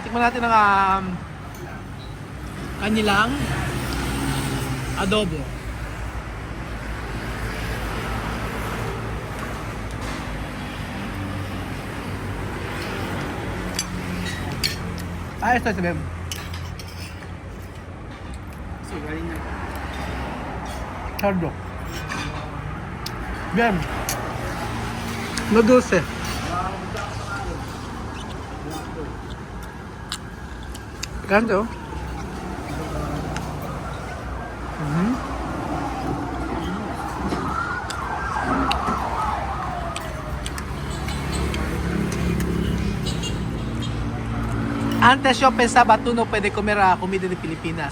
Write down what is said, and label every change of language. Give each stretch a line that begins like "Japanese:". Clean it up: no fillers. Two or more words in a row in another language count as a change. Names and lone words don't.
Filipino: Tikman natin ang kanilang adobo. Ito sabihin. So, galing na.
Spanish: Sardo. Bien. No dulce. Picante, oh. Antes yo pensaba tú no puedes comer comida de Pilipinas.